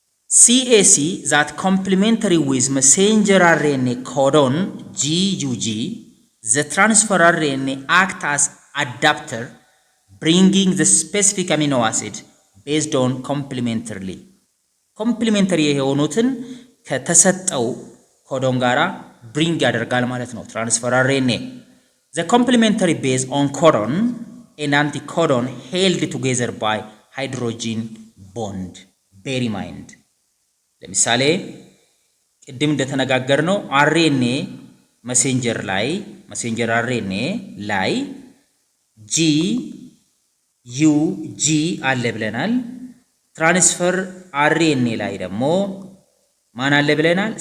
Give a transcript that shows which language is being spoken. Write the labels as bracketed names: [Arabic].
[English] CAC that complementary with messenger RNA codon GUG, the transfer RNA act as adapter, bringing the specific amino acid based on complementarily. [Amharic] Complementary የሆኑትን ከተሰጠው ኮዶን ጋራ bring ያደርጋል ማለት ነው transfer RNA. [English] The complementary base on codon and anticodon held together by hydrogen bond. Bear in mind. [Amharic] ለምሳሌ ቅድም እንደተነጋገርነው አርኤንኤ መሴንጀር አርኤንኤ ላይ ጂ ዩ ጂ አለ ብለናል። ትራንስፈር አርኤንኤ ላይ ደግሞ ማን አለ ብለናል?